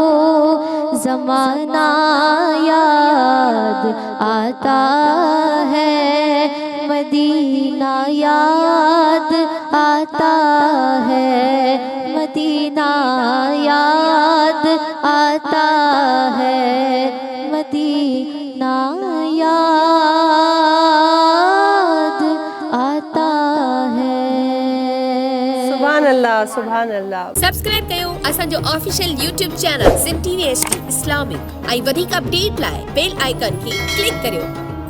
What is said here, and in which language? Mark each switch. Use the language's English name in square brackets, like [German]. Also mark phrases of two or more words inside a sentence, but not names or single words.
[Urdu] زمانہ یاد آتا ہے، مدینہ یاد آتا ہے، مدینہ یاد آتا ہے، مدینہ یاد آتا ہے۔ [Arabic] سبحان اللہ، سبحان اللہ۔ [Sindhi] سبسکرائب कयो असांजो [English] official YouTube channel [Sindhi] सिंध TV HD इस्लामिक ऐं वधीक अपडेट लाइ [English] bell icon [Sindhi] खे क्लिक करियो।